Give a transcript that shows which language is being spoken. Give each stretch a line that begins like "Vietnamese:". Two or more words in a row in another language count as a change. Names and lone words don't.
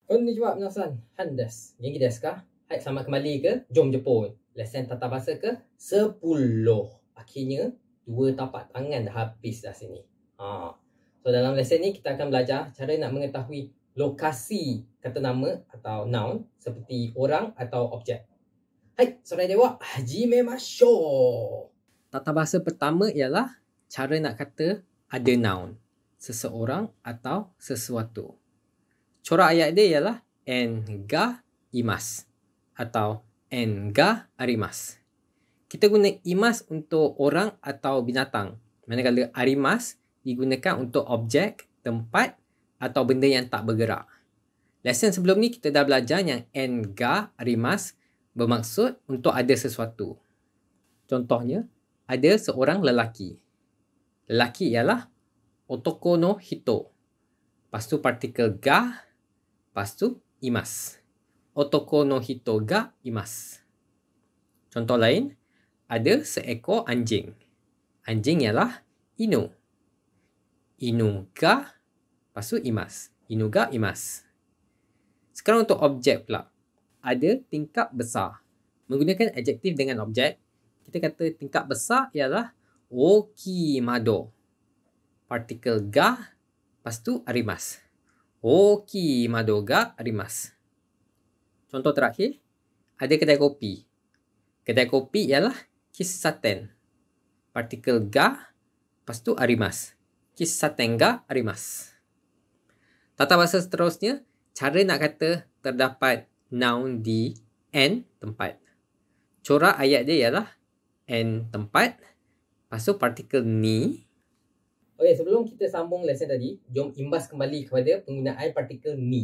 Japanese: こんにちは皆さん、Handes。元気ですか?
Malay: Hai, selamat kembali ke Jom Jepun. Lesen tata bahasa ke 10. Akhirnya, 2 tapak tangan dah habis dah sini. So, dalam lesen ni kita akan belajar cara nak mengetahui lokasi kata nama atau noun seperti orang atau objek.
Japanese: はい, それでは、始めましょう.
Malay: Tata bahasa pertama ialah cara nak kata ada noun, seseorang atau sesuatu. Corak ayat dia ialah
Japanese: Nがいます
Malay: atau
Japanese: Nがあります.
Malay: Kita guna imas untuk orang atau binatang, manakala arimas digunakan untuk objek, tempat atau benda yang tak bergerak. Lesen sebelum ni kita dah belajar yang
Japanese: Nがあります
Malay: bermaksud untuk ada sesuatu. Contohnya, ada seorang lelaki. Lelaki ialah
Japanese: 男の人.
Malay: Lepas tu partikel ga, lepas tu imas.
Japanese: 男の人がいます.
Malay: Contoh lain, ada seekor anjing. Anjing ialah inu.
Japanese: 犬が,
Malay: lepas tu imas.
Japanese: 犬がいます.
Malay: Sekarang untuk objek pula. Ada tingkap besar. Menggunakan adjektif dengan objek, kita kata tingkap besar ialah
Japanese: 大きい窓.
Malay: Partikel ga, lepas tu arimas.
Japanese: 大きい窓があります.
Malay: Contoh terakhir, ada kedai kopi. Kedai kopi ialah kissaten.
Japanese: 助詞が,
Malay: lepas tu arimas.
Japanese: 喫茶店があります.
Malay: Tata bahasa seterusnya, cara nak kata terdapat noun di n tempat. Corak ayat dia ialah n tempat, lepas tu partikel ni. Okey, sebelum kita sambung lesen tadi, jom imbas kembali kepada penggunaan partikel ni.